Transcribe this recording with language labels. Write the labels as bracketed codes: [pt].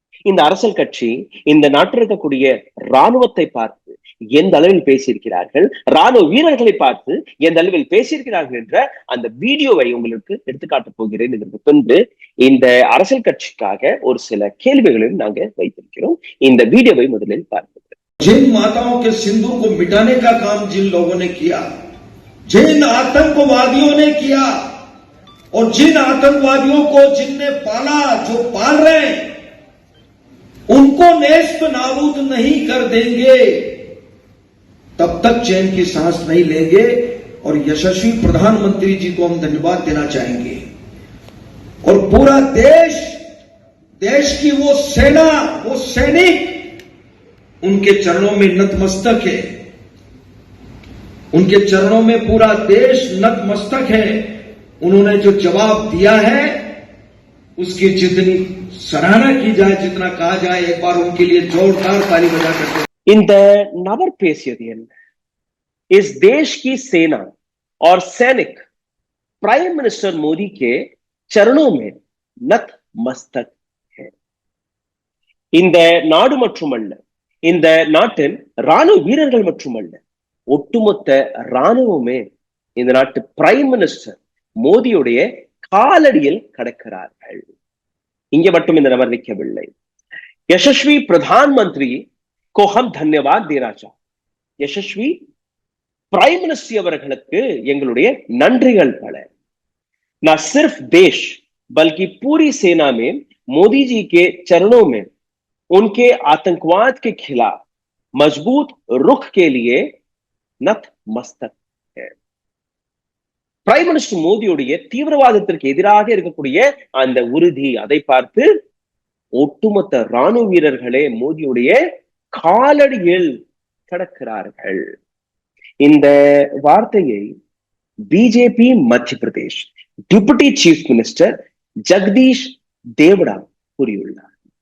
[ta] இந்த அரசியல் கட்சி இந்த நாட்டில் இருக்கக்கூடிய ராணுவத்தை பார்த்து எந்த அளவில் பேசியிருக்கிறார்கள், ராணுவ வீரர்களை பார்த்து எந்த அளவில் பேசியிருக்கிறார்கள் என்ற அந்த வீடியோவை உங்களுக்கு எடுத்துக்காட்டப் போகிறேன். இதற்கு பின்பு இந்த அரசியல் கட்சிக்காக ஒரு சில கேள்விகளையும் நாங்க வைத்திருக்கிறோம். இந்த வீடியோவை முதலில் பார்க்கிறோம். [hi] जिन माताओं के सिंदूर को मिटाने का काम जिन लोगों ने किया, जिन आतंकवादियों ने किया और जिन आतंकवादियों को जिनने पाला, जो पाल रहे हैं, उनको नेस्त नाबूद नहीं कर देंगे तब तक चैन की सांस नहीं लेंगे और यशस्वी प्रधानमंत्री जी को हम धन्यवाद देना चाहेंगे और पूरा देश की वो सेना, वो सैनिक उनके चरणों में नतमस्तक है, उनके चरणों में पूरा देश नतमस्तक है. उन्होंने जो जवाब दिया है उसकी जितनी सराहना की जाए, जितना कहा जाए, एक बार उनके लिए जोरदार ताली बजा करते. [ta] இந்த நபர் பேசியது என்ன? [hi] इस देश की सेना और सैनिक प्राइम मिनिस्टर मोदी के चरणों में नतमस्तक है. [ta] இந்த நாடு மட்டுமல்ல, இந்த நாட்டின் ராணுவ வீரர்கள் மட்டுமல்ல, ஒட்டுமொத்த ராணுவமே இந்த நாட்டு பிரைம் மினிஸ்டர் மோடியுடைய காலடியில் கடக்கிறார்கள். இங்க மட்டும் இந்த நபர் நிற்கவில்லை. [hi] यशस्वी प्रधानमंत्री को हम धन्यवाद देना चाहते. यशस्वी प्राइम मिनिस्टर [ta] அவர்களுக்கு எங்களுடைய நன்றிகள் பல. [hi] ना सिर्फ देश बल्कि पूरी सेना में मोदी जी के चरणों में उनके आतंकवाद के खिलाफ मजबूत रुख के लिए नतमस्तक है. [ta] பிரைம் மினிஸ்டர் மோடியுடைய தீவிரவாதத்திற்கு எதிராக இருக்கக்கூடிய அந்த உறுதி, அதை பார்த்து ஒட்டுமொத்த ராணுவ வீரர்களே மோடியுடைய காலடியில் கடக்கிறார்கள். இந்த வார்த்தையை பிஜேபி மத்திய Pradesh deputy chief minister Jagadish Devuda கூறியுள்ளார்.